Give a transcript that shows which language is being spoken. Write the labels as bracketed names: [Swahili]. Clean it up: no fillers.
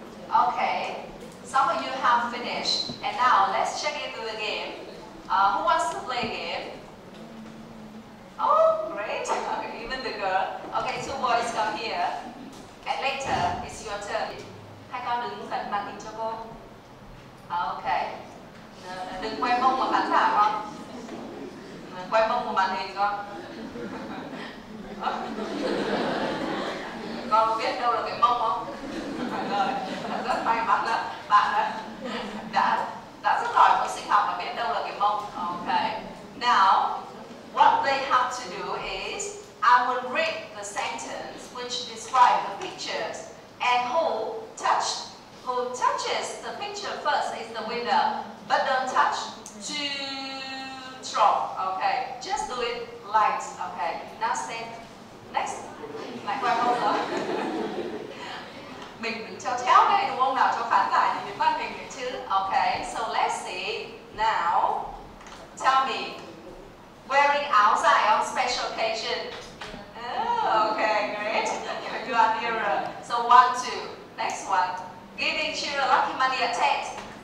[English] Okay, some of you have finished, and now let's check into the game. Who wants to play a game? Oh, great! Even the girl. Okay, 2 boys come here, and later it's your turn. [Vietnamese] Hai con đứng gần màn hình cho cô. Okay. Đừng quay mông vào khán giả con. Quay mông vào màn hình con. Con biết đâu là cái mông không? Rồi, rất may mắn là bạn đã rất giỏi môn sinh học và biết đâu là cái mông. [English] Okay. Now, what they have to do is I will read the sentence which describe the pictures, and who touches the picture first is the winner. But don't touch too strong. Okay. Just do it light. Okay. Now stand. Next. [Vietnamese] Lại quay mông rồi. Mình đừng treo chéo đây đúng không nào, cho khán giả nhìn đến màn hình chứ. [English] Okay, so let's see. Now, tell me, wearing áo dài on special occasion. Oh, okay, great. You are nearer. So 1, 2. Next one. Giving children lucky money at 10.